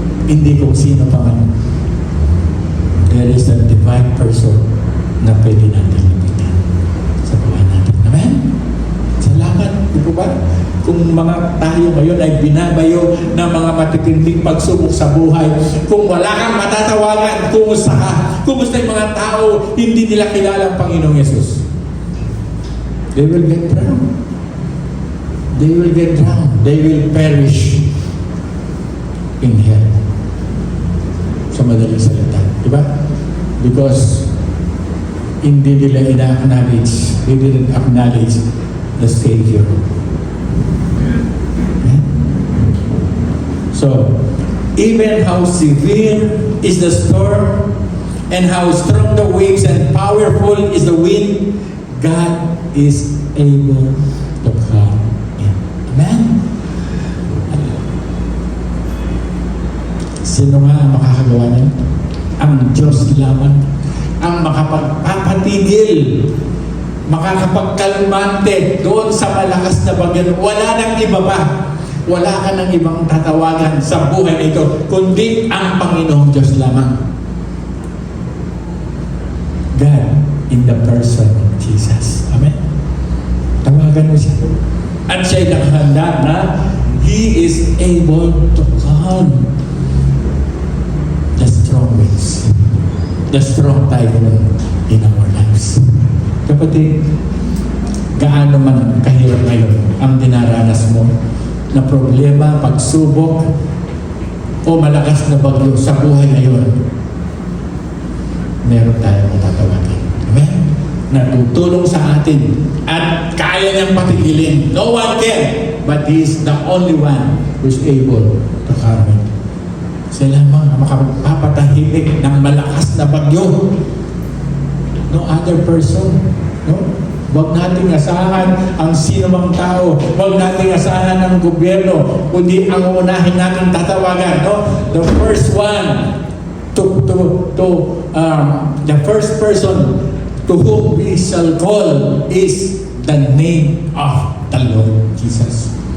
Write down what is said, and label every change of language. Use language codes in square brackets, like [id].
[tl] Hindi kung sino pa man. [en] There is a divine person [tl] na pwede natin lapitan sa buhay natin. Amen? Salamat. Di po ba? Kung mga tayo ngayon ay binabayo ng mga matitinding pagsubok sa buhay, kung wala kang matatawagan, kumusta ka? Kumusta yung mga tao hindi nila kilala ang Panginoong Yesus? [en] They will get drowned. They will get drowned. They will perish in hell. [tl] Sa madaling salita. Diba? [en] Because [tl] hindi nila ina-acknowledge, [en] they didn't acknowledge the Savior. So, even how severe is the storm and how strong the waves and powerful is the wind, God is able to calm it. Amen? [tl] Sino nga ang makakagawa niyan? Ang Diyos lamang ang makapagpapatigil makakapagkalmante doon sa malakas na bagyo. Wala nang iba pa. Wala ka nang ibang tatawagan sa buhay na ito, kundi ang Panginoong Diyos lamang. [en] God in the person of Jesus. Amen? [tl] Tawagan mo siya. At siya'y nakahanda na [en] He is able to calm the strong winds, the strong typhoon in our lives. [tl] Kapatid, gaano man kahirap ngayon ang dinaranas mo na problema, pagsubok, o malakas na bagyo sa buhay ngayon, meron tayong matatawagin. Amen? Na tutulong sa atin at kaya niyang patigilin. [en] No one can, but He is the only one who is able to calm it. [tl] Siya lamang ang makapapatahimik ng malakas na bagyo. [en] No other person. [tl] No? Huwag nating asahan ang sinumang tao. Huwag nating asahan ang gobyerno. Kundi ang unahin natin tatawagan. No? [en] The first one the first person to whom we shall call is the name of the Lord Jesus.